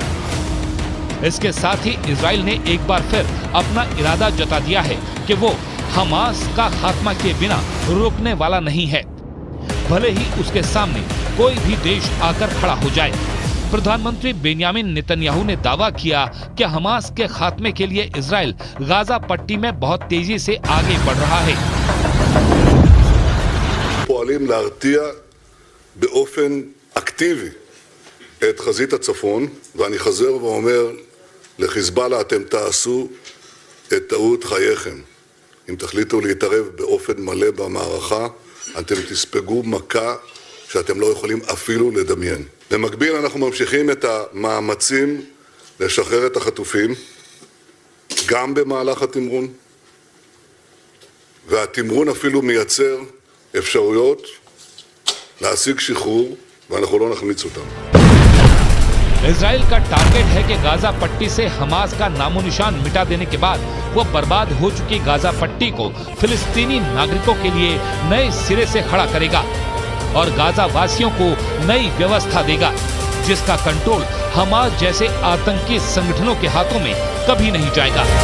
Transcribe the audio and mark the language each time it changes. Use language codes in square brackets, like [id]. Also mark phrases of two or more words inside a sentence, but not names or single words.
[hi] इसके साथ ही इजराइल ने एक बार फिर अपना इरादा जता दिया है कि वो हमास का खात्मा के बिना रुकने वाला नहीं है, भले ही उसके सामने कोई भी देश आकर खड़ा हो जाए। प्रधानमंत्री बेंजामिन नेतन्याहू ने दावा किया कि हमास के खात्मे के लिए इजराइल गाजा पट्टी में बहुत तेजी से आगे बढ़ रहा है। [he] פועלים להרתיע באופן אקטיבי את חזית הצפון, ואני חוזר ואומר לחיזבאללה, אתם תעשו את טעות חייכם. אם תחליטו להתערב באופן מלא במערכה, אתם תספגו מכה שאתם לא יכולים אפילו לדמיין. במקביל אנחנו ממשיכים את המאמצים לשחרר את החטופים, גם במהלך התמרון, והתמרון אפילו מייצר אפשרויות להשיג שחרור, ואנחנו לא נחמיץ אותם. [hi] इजराइल का टारगेट है कि गाजा पट्टी से हमास का नामो निशान मिटा देने के बाद वो बर्बाद हो चुकी गाजा पट्टी को फिलिस्तीनी नागरिकों के लिए नए सिरे से खड़ा करेगा और गाजा वासियों को नई व्यवस्था देगा, जिसका कंट्रोल हमास जैसे आतंकी संगठनों के हाथों में कभी नहीं जाएगा।